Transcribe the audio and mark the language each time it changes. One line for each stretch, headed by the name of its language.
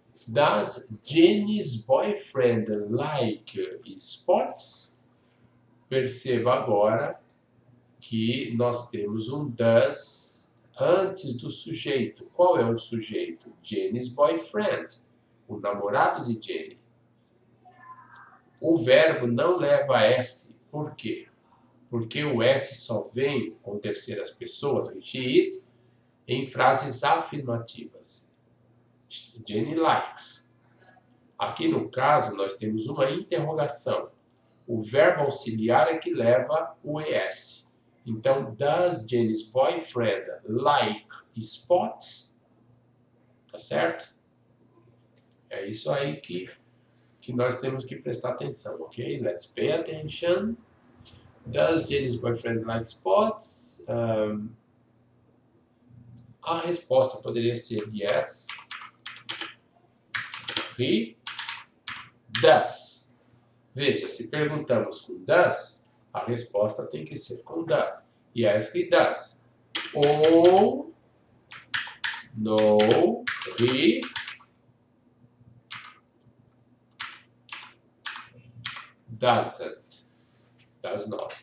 English: Does Jenny's boyfriend like sports?
Portuguese: Perceba agora que nós temos um does antes do sujeito. Qual é o sujeito? Jenny's boyfriend, o namorado de Jenny. O verbo não leva S. Por quê? Porque o S só vem com terceiras pessoas, she, it, em frases afirmativas.
English: Jenny likes.
Portuguese: Aqui no caso, nós temos uma interrogação. O verbo auxiliar é que leva o ES. Então,
English: does Jenny's boyfriend like sports?
Portuguese: Tá certo? É isso aí que nós temos que prestar atenção, ok?
English: Let's pay attention. Does Jenny's boyfriend like sports?
Portuguese: A resposta poderia ser yes.
English: He does.
Portuguese: Veja, se perguntamos com does, a resposta tem que ser com does.
English: Yes, he does.
Portuguese: Ou
English: no, he doesn't. Does not.